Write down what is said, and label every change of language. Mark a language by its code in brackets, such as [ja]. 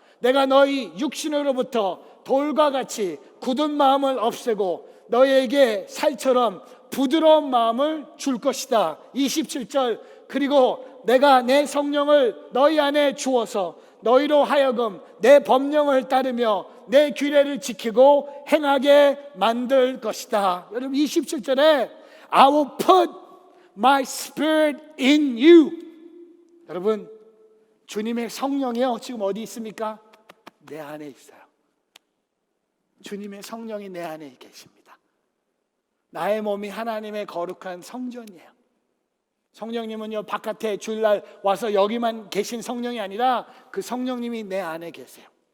[ko] 내가 너희 육신으로부터 돌과 같이 굳은 마음을 없애고 너희에게 살처럼 부드러운 마음을 줄 것이다. 27절, 그리고 내가 내 성령을 너희 안에 주어서 너희로 하여금 내 법령을 따르며 내 규례를 지키고 행하게 만들 것이다. 여러분 27절에 [en] I will put my spirit in you. [ko] 여러분 주님의 성령이요 지금 어디 있습니까? 내 안에 있어요. 주님의 성령이 내 안에 계십니다. 나의 몸이 하나님의 거룩한 성전이에요. 성령님은요 바깥에 주일날 와서 여기만 계신 성령이 아니라 그 성령님이 내 안에 계세요.